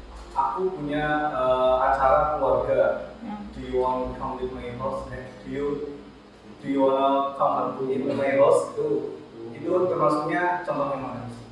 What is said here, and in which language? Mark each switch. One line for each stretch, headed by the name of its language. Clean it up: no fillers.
Indonesian: Aku punya acara keluarga.
English: Do you want to come with my house? Do you wanna come with my house?
Indonesian: Itu termasuknya contoh yang mana?